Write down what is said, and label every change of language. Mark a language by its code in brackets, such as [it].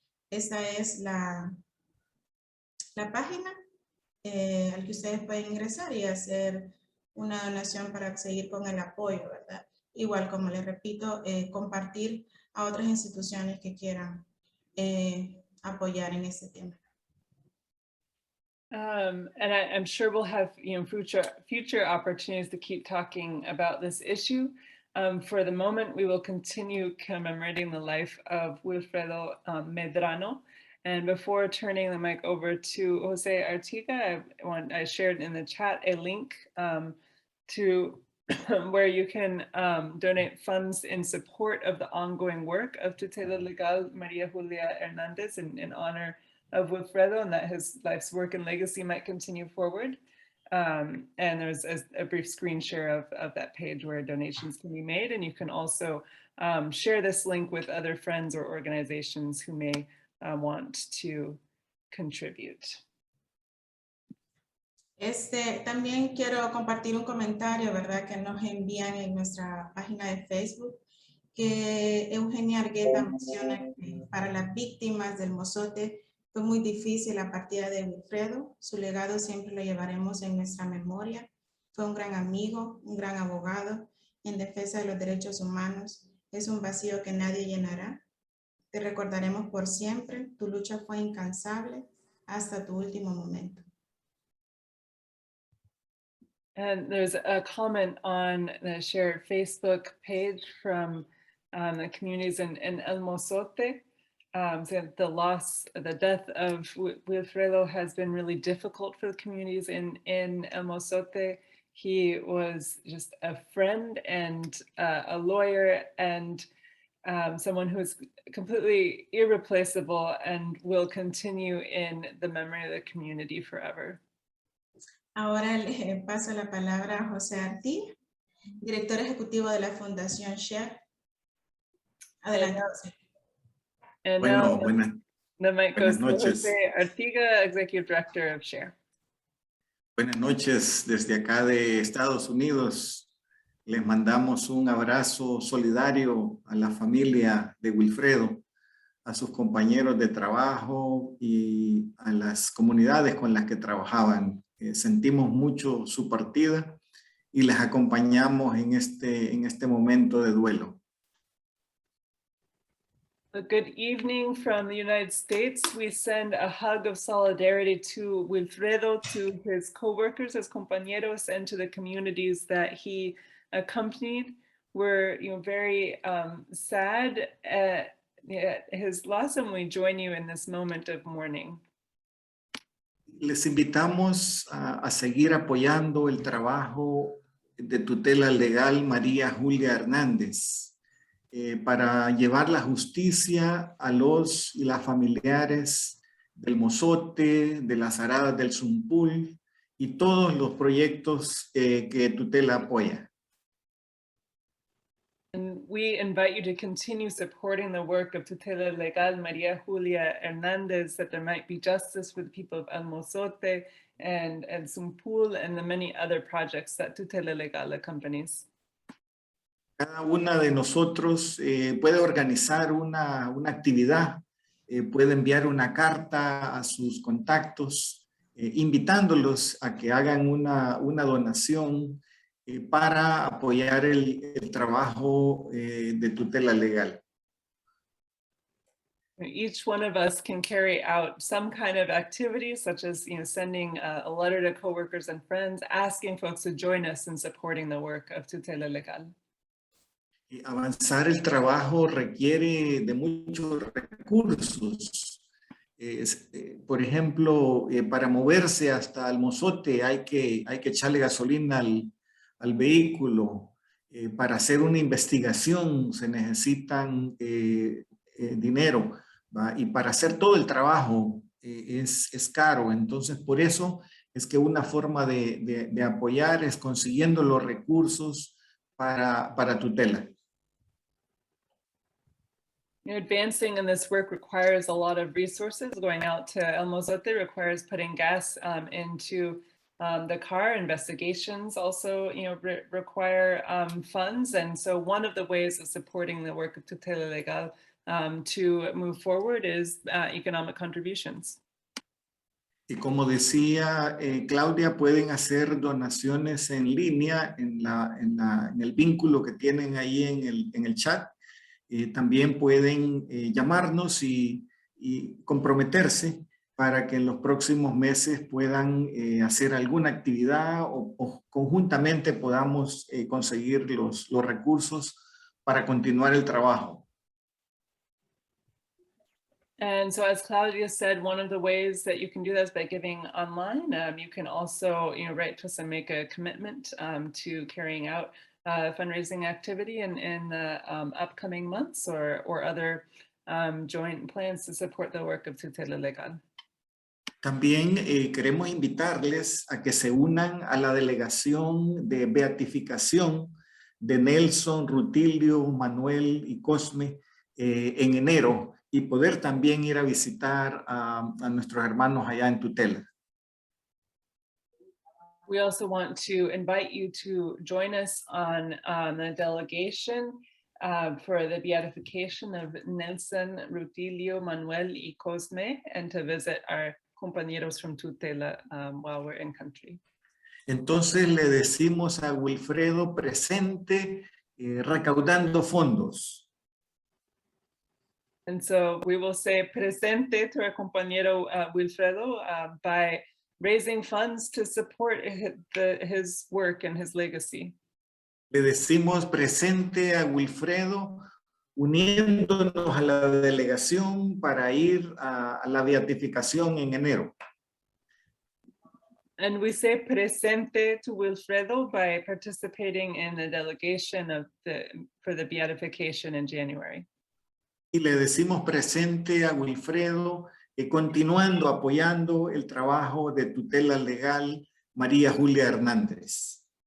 [es] Esta es la página al que ustedes pueden ingresar y hacer una donación para seguir con el apoyo, ¿verdad? Igual, como les repito, compartir a otras instituciones que quieran apoyar en este tema. [en] And I'm sure we'll have future opportunities to keep talking about this issue. For the moment, we will continue commemorating the life of Wilfredo Medrano. And before turning the mic over to Jose Artiga, I shared in the chat a link to where you can donate funds in support of the ongoing work of Tutela Legal María Julia Hernández in honor of Wilfredo, and that his life's work and legacy might continue forward. And there's a brief screen share of that page where donations can be made. And you can also share this link with other friends or organizations who may want to contribute. [es] También quiero compartir un comentario, ¿verdad?, que nos envían en nuestra página de Facebook, que Eugenia Argueta menciona que para las víctimas del Mozote fue muy difícil la partida de Wilfredo. Su legado siempre lo llevaremos en nuestra memoria. Fue un gran amigo, un gran abogado en defensa de los derechos humanos. Es un vacío que nadie llenará. Te recordaremos por siempre. Tu lucha fue incansable hasta tu último momento. [en] And there's a comment on the shared Facebook page from the communities in El Mozote. So the death of Wilfredo has been really difficult for the communities in El Mozote. He was just a friend and a lawyer and someone who is completely irreplaceable and will continue in the memory of the community forever. [es] Ahora le paso la palabra a José Artiga, director ejecutivo de la Fundación Share. Adelante, José. [en] And [es] bueno, [en] the mic goes to [es] noches. [en] Jose Artiga, Executive Director of Share. [es] Buenas noches desde acá de Estados Unidos. Les mandamos un abrazo solidario a la familia de Wilfredo, a sus compañeros de trabajo y a las comunidades con las que trabajaban. Sentimos mucho su partida y les acompañamos en este momento de duelo. [en] A good evening from the United States. We send a hug of solidarity to Wilfredo, to his co-workers, his compañeros, and to the communities that he accompanied. We're very sad at his loss, and we join you in this moment of mourning. [es] Les invitamos a seguir apoyando el trabajo de Tutela Legal María Julia Hernández para llevar la justicia a los y las familiares del Mozote, de las Aradas del Zumpul y todos los proyectos que Tutela apoya. [en] And we invite you to continue supporting the work of Tutela Legal María Julia Hernández, that there might be justice for the people of El Mozote and El Zumpul and the many other projects that Tutela Legal accompanies. [es] Cada una de nosotros puede organizar una actividad, puede enviar una carta a sus contactos, invitándolos a que hagan una donación para apoyar el trabajo de tutela legal. [en] Each one of us can carry out some kind of activity, such as sending a letter to coworkers and friends, asking folks to join us in supporting the work of Tutela Legal. [es] Avanzar el trabajo requiere de muchos recursos. Por ejemplo, para moverse hasta el Mozote hay que echarle gasolina al vehículo. Para hacer una investigación se necesitan dinero, ¿va? Y para hacer todo el trabajo es caro. Entonces, por eso es que una forma de apoyar es consiguiendo los recursos para tutela. [en] Advancing in this work requires a lot of resources. Going out to El Mozote requires putting gas into the car. Investigations also, require funds. And so one of the ways of supporting the work of Tutela Legal to move forward is economic contributions. [es] Y como decía Claudia, pueden hacer donaciones en línea en el vínculo que tienen ahí en el chat. También pueden llamarnos y comprometerse para que en los próximos meses puedan hacer alguna actividad o conjuntamente podamos conseguir los recursos para continuar el trabajo. [en] And so as Claudia said, one of the ways that you can do that is by giving online. You can also, write to us and make a commitment to carrying out fundraising activity in the upcoming months or other joint plans to support the work of Tutela Legal. [es] También queremos invitarles a que se unan a la delegación de beatificación de Nelson, Rutilio, Manuel y Cosme en enero, y poder también ir a visitar a nuestros hermanos allá en Tutela. [en] We also want to invite you to join us on the delegation for the beatification of Nelson, Rutilio, Manuel y Cosme, and to visit our compañeros from Tutela while we're in country. [es] Entonces le decimos a Wilfredo presente recaudando fondos. [en] And so we will say presente to our compañero Wilfredo by raising funds to support his work and his legacy. [es] Le decimos presente a Wilfredo uniéndonos a la delegación para ir a la beatificación en enero. [en] And we say presente to Wilfredo by participating in the delegation for the beatification in January. [es] Y le decimos presente a Wilfredo continuando apoyando el trabajo de Tutela Legal María Julia Hernández.